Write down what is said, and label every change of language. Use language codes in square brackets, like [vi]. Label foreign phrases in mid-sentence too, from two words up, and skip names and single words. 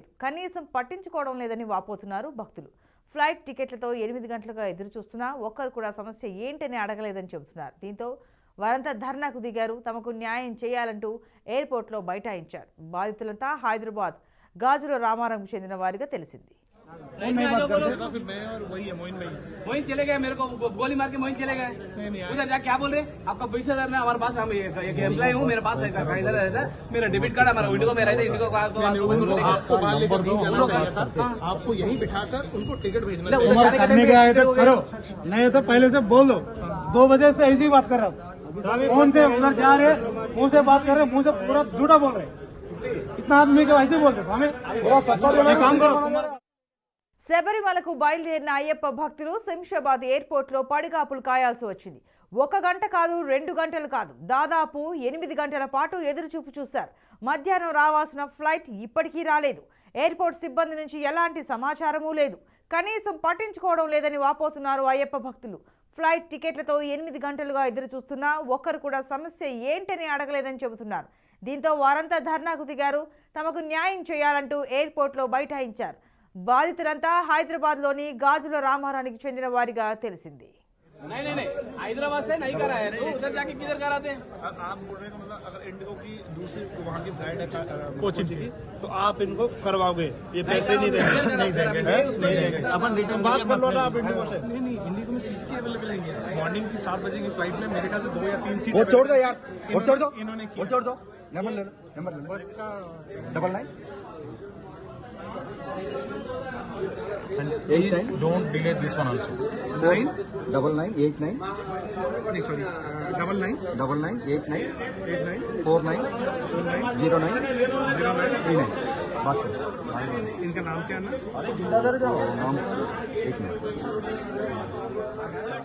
[te] కనీసం పట్టించుకోవడం లేదని వాపోతున్నారు భక్తులు. ఫ్లైట్ టికెట్లతో 8 గంటలుగా ఎదురుచూస్తున్నా ఒక్కరు కూడా సమస్య ఏంటని అడగలేదని చెబుతున్నారు. దీంతో వారంతా ధర్నాకు దిగారు. తమకు న్యాయం చేయాలంటూ ఎయిర్పోర్ట్లో బైఠాయించారు. బాధితులంతా హైదరాబాద్ గాజుల రామారంకు చెందిన వారిగా తెలిసింది. [hi] मोइन चले गए, मेरे को गोली मार के मोइन चले गए। उधर जा क्या बोल रहे? आपका 20,000 में हमारे पास, हम एक एम्प्लॉय हूँ, मेरे पास ऐसा इधर रहता है, मेरा [en] debit card [hi] हमारा इंडिगो में रहता है। इंडिगो का आपको यहीं बिठाकर उनको टिकट भेजना करो, नहीं तो पहले से बोल दो। 2 बजे से ऐसी बात कर रहा हूँ, फोन से उधर जा रहे, मुंह से बात कर रहे, मुंह से पूरा झूठा बोल रहे। इतना आदमी के ऐसे बोलते स्वामी, काम करो। [te] శబరిమలకు బయలుదేరిన అయ్యప్ప భక్తులు శంషాబాద్ ఎయిర్పోర్ట్లో పడిగాపులు కాయాల్సి వచ్చింది. 1 గంట కాదు, 2 గంటలు కాదు, దాదాపు 8 గంటల పాటు ఎదురుచూపు చూశారు. మధ్యాహ్నం రావాల్సిన ఫ్లైట్ ఇప్పటికీ రాలేదు. ఎయిర్పోర్ట్ సిబ్బంది నుంచి ఎలాంటి సమాచారమూ లేదు. కనీసం పట్టించుకోవడం లేదని వాపోతున్నారు అయ్యప్ప భక్తులు. ఫ్లైట్ టికెట్లతో 8 గంటలుగా ఎదురు చూస్తున్నా ఒక్కరు కూడా సమస్య ఏంటని అడగలేదని చెబుతున్నారు. దీంతో వారంతా ధర్నాకు దిగారు. తమకు న్యాయం చేయాలంటూ ఎయిర్పోర్ట్లో బైఠాయించారు. బాధితులంతా హైదరాబాద్లోని గాజుల రామారానికి చెందిన వారిగా తెలిసింది. [hi] नहीं, हैदराबाद से नहीं करा है, तो उधर जाके किधर कराते हैं? आप बोल रहे हैं मतलब अगर इंडिगो की दूसरी वहाँ की फ्लाइट है कोचिन की, तो आप इनको करवाओगे, ये पैसे नहीं देंगे, नहीं देंगे। अपन रिटर्न बात कर लो ना आप इंडिगो से। नहीं, इंडिगो में [en] seat available [hi] है। मॉर्निंग की 7 बजे की फ्लाइट में मेरे ख्याल से 2 या 3 सीट। वो छोड़ दो यार, वो छोड़ दो, इन्होंने वो छोड़ दो। नंबर ले लो, 99 [en] Don't delay this one also. [hi] 9989 नहीं सॉरी 9989 89 49 09 39 बात करो। इनका नाम क्या है ना? नाम 1 मिनट।